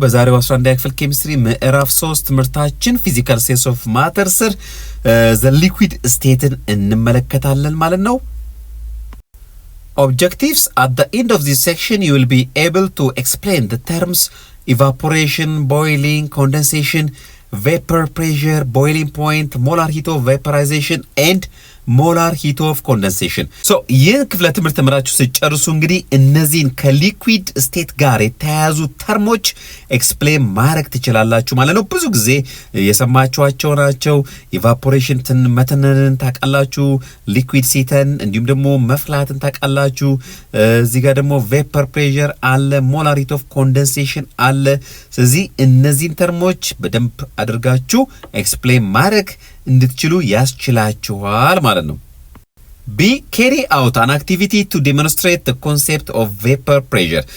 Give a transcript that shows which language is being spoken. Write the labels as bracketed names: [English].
[Amharic] በዛሬው 11ኛ ክፍል ኬሚስትሪ ምዕራፍ 3 ትምህርታችን ፊዚካል ሴንስ ኦፍ ማተር ስር ዘ ሊኩዊድ ስቴትን እንመለከታለን ማለት ነው። [English] Objectives: at the end of this section you will be able to explain the terms evaporation, boiling, condensation, vapor pressure, boiling point, molar heat of vaporization and molar heat of condensation. [Amharic] So ይህን ክፍለ ትምህርት ተምራችሁ ሲጨርሱ እንግዲህ እነዚህን ከሊኩዊድ ስቴት ጋር የተያያዙ ተርሞች ኤክስፕሌን ማድረግ ትችላላችሁ ማለት ነው። ብዙ ጊዜ የሰማችኋቸው ናቸው። ኢቫፖሬሽን መተነንን ታውቃላችሁ፣ ሊኩዊድ ሲተን እንዲሁም ደግሞ መፍላትን ታውቃላችሁ። እዚህ ጋር ደግሞ ቬፐር ፕሬሸር አለ፣ ሞላር ሂት ኦፍ ኮንደንሴሽን አለ። ስለዚህ እነዚህን ተርሞች በደንብ አድርጋችሁ ኤክስፕሌን ማድረግ እንድትችሉ ያስችላችኋል ማለት ነው። B. [English] Carry out an activity to demonstrate the concept of vapor pressure.